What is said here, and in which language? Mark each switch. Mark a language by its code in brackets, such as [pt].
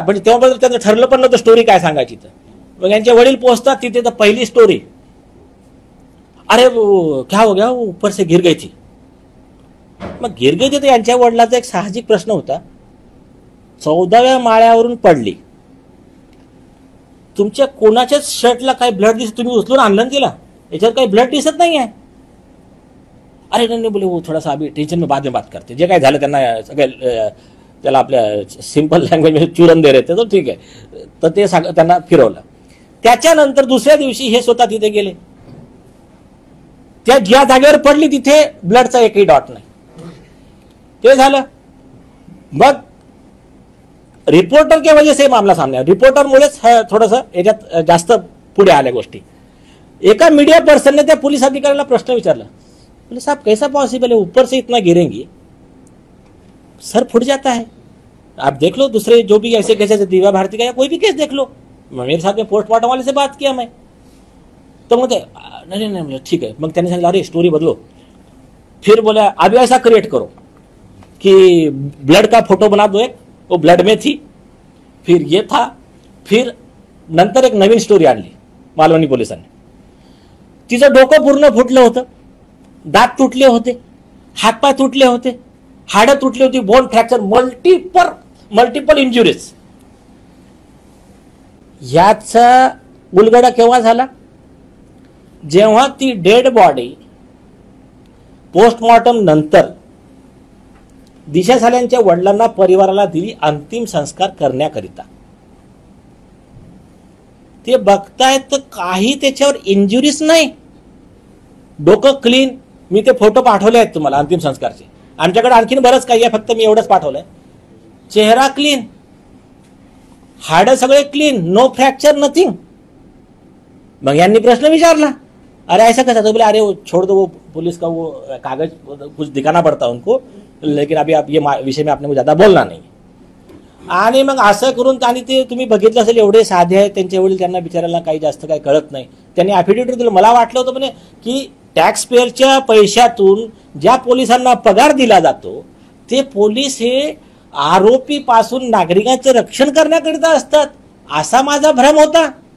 [mr] म्हणजे तेव्हा त्यांचं ठरलं पण नव्हतं स्टोरी काय सांगायची. तर मग यांचे वडील पोहोचतात तिथे, तर पहिली स्टोरी, [hi] अरे वो क्या हो गया, वो ऊपर से गिर गई थी. [mr] मग गिर गई थी तर यांच्या वडिलाचा एक साहजिक प्रश्न होता, 14व्या माळ्यावरून पडली, तुमच्या कोणाच्याच शर्टला काही ब्लड दिसत, तुम्ही उचलून आणलं तिला, याच्यावर काही ब्लड दिसत नाही आहे. [hi] अरे नाही बोले, वो थोड़ा सा अभी टेंशन में बाद में बात करते. [mr] जे काय झालं त्यांना सगळे त्याला आपल्या सिंपल लँग्वेजमध्ये [hi] चुरण दे रहे, [mr] तो ठीक आहे. तर ते त्यांना फिरवलं. त्याच्यानंतर दुसऱ्या दिवशी हे स्वतः तिथे गेले. त्या ज्या जागेवर पडली तिथे ब्लडचा एकही डॉट नाही. ते झालं. [hi] मग रिपोर्टर के वजह से मामला सामने आया. [mr] रिपोर्टरमुळेच थोडंसं याच्यात जास्त पुढे आल्या गोष्टी. एका मीडिया पर्सनने त्या पोलीस अधिकाऱ्याला प्रश्न विचारला, [hi] बोले साहब कैसा पॉसिबल है, ऊपर से इतना गिरेंगी, सर फुट जाता है, आप देख लो दूसरे जो भी ऐसे केसेस, दिव्या भारती का या कोई भी केस देख लो. मेरे साथ में पोस्टमार्टम वाले से बात किया मैं, तो मुझे नहीं ठीक है. [mr] मग त्यांनी सांगितलं अरे [hi] स्टोरी बदलो. फिर बोला अभी ऐसा क्रिएट करो कि ब्लड का फोटो बना दो, एक वो ब्लड में थी, फिर ये था. [mr] फिर नंतर एक नवीन स्टोरी आणली मालवणी पोलिसांनी. तिचं डोकं पूर्ण फुटलं होतं, दात तुटले होते, हातपाय तुटले होते, हाडं तुटली होती, बोन फ्रॅक्चर, मल्टिपल इंजुरीज. याचा उलगडा केव्हा झाला, जेव्हा ती डेड बॉडी पोस्टमॉर्टम नंतर दिशा साल्यांच्या वडिलांना परिवाराला दिली अंतिम संस्कार करण्याकरिता. ते बघतायत तर काही त्याच्यावर इंजुरीज नाही, डोकं क्लीन. मी ते फोटो पाठवले आहेत तुम्हाला अंतिम संस्कारचे. आमच्याकडे आणखीन बरंच काही आहे, फक्त मी एवढंच पाठवलंय. चेहरा क्लीन, हाडं सगळे क्लीन, नो फ्रॅक्चर, नथिंग. मग यांनी प्रश्न विचारला, [hi] अरे ऐसा कैसा, तो बोले अरे वो छोड़ दो, वो पुलिस का वो कागज कुछ दिखाना पड़ता उनको, लेकिन अभी आप ये विषय में आपने को ज्यादा बोलना नाही. [mr] आणि मग असं करून, आणि ते तुम्ही बघितलं असेल एवढे साधे आहेत त्यांचे वडील, त्यांना बिचारायला काही जास्त काही कळत नाही. त्यांनी ॲफिडेव्हिट दिलं. मला वाटलं होतं म्हणे की टॅक्स पेअरच्या पैशातून ज्या पोलिसांना पगार दिला जातो ते पोलीस हे आरोपी पासून नागरिकांचं रक्षण करण्याकरिता असतात, असा माझा भ्रम होता.